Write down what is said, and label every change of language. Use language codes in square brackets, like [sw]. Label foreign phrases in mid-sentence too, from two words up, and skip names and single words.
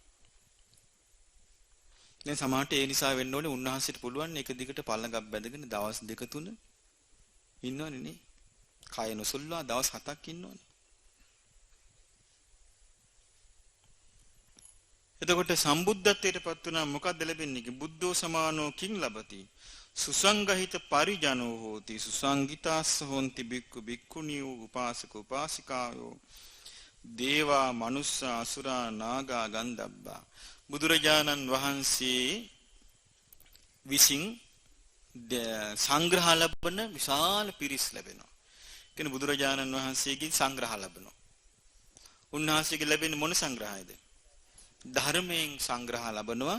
[si] දැන් සමහරට ඒ නිසා වෙන්න ඕනේ උන්වහන්සේට පුළුවන් එක දිගට පළඟක් බැඳගෙන දවස් 2-3 ඉන්නවනේ නේ. කය නොසුල්වා දවස් 7ක් ඉන්නවනේ. එතකොට සම්බුද්ධත්වයට පත් වුණා මොකද්ද ලැබෙන්නේ? [pi] බුද්ධෝ සමානෝ කිං ලබති. සුසංගහිත පරිජනෝ හෝති. සුසංගිතාස්ස හොන්ති බික්ඛු බික්ඛුනියෝ උපාසක උපාසිකායෝ දේවා මනුස්සා අසුරා නාගා ගන්ධබ්බා. [si] බුදුරජාණන් වහන්සේ විසින් සංග්‍රහ ලැබෙන විශාල පිරිස් ලැබෙනවා. කියන්නේ බුදුරජාණන් වහන්සේගෙන් සංග්‍රහ ලැබෙනවා. උන්වහන්සේගෙන් ලැබෙන මොන සංග්‍රහයද? ධර්මයෙන් සංග්‍රහ ලැබෙනවා.